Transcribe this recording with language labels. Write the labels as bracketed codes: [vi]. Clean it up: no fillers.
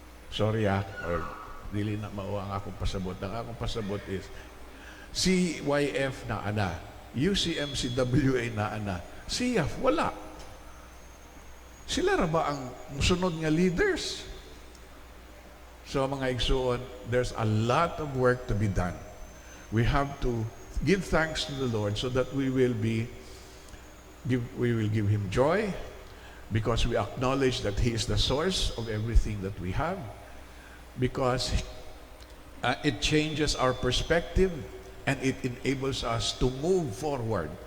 [ceb] Sorry or dili na mao ang akong pasabot. Ang akong pasabot is CYF na ana, UCMCWA na ana, siyaf wala. Sila ra ba ang musunod nga leaders? [en] So [ceb] mga igsuon, [en] there's a lot of work to be done. We have to give thanks to the Lord so that we will give Him joy, because we acknowledge that He is the source of everything that we have, because it changes our perspective and it enables us to move forward.